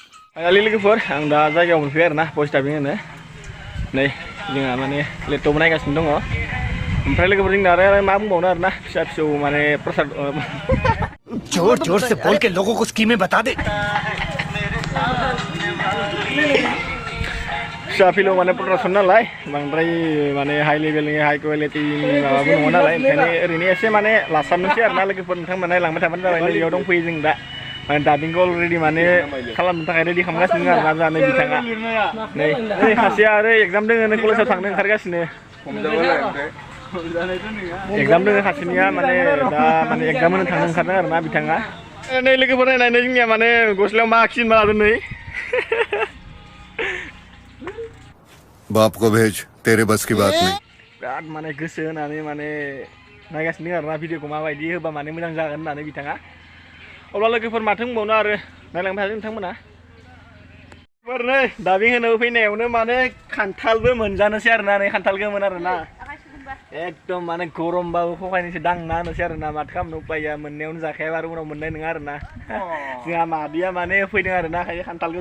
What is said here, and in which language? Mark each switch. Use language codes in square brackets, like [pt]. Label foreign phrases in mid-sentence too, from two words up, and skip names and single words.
[brx] Finally लोगोफोर आं दा जायगायाव मोनफैबाय आरोना भइस डाबिं होनो नै जोंहा माने लेपटप नायगासिनो दङ ओमफ्राय लोगोफोर जोंना आरो मा बुंबावनो आरोना फिसा फिसौ माने प्रसाद [hi] जोर जोर से बोल के लोगों को स्कीमें बता दे [brx] फिसा फिलौ माने प्रडाक्सन नालाय बांद्राय माने [en] high level-ni high quality-ni [brx] माबाबो नङा नालाय ओंखायनो ओरैनो एसे माने लासाबनोसै आरोना लोगोफोर नोंथांमोना नायलांबाय थाबानो जाबाय नै बेयाव दंफैयो जों दा माने डाबिंखौ अलरेडि माने खालामनो थाखाय रेडि खालामगासिनो आरोना जोंहा नै बिथाङा नै सासेया आरो एग्जाम दोङो कलेजाव थांनो ओंखारगासिनो एग्जाम दोङो सासेनिया माने दा माने एग्जाम होनो थांनो ओंखारदों आरोना बिथाङा नै लोगोफोर नायनानै जोंनिया माने गस्लायाव मा आखिन मा लादों नै [hi] बाप को भेज तेरे बस की बात नहीं [brx] बिराद माने गोसो होनानै माने नायगासिनो आरोना भिडिअखौ माबायदि होबा माने मोजां जागोन होननानै बिथाङा अब्ला लोगोफोर माथो बुंबावनो आरो नायलांबाय थादों नोंथांमोना नै डाबिं होनो फैनायावनो माने खान्थालबो मोनजानोसै आरोना नै खान्थाल गोमोन आरोना एकदम माने गरमबाबो खखायनोसै दांना होनोसै आरोना माथो खालामनो उपाय गैया मोननायावनो जाखायाबा आरो उनाव मोननाय नङा आरोना जोंहा मादैया माने फैदों आरोना खायसे खान्थालखौ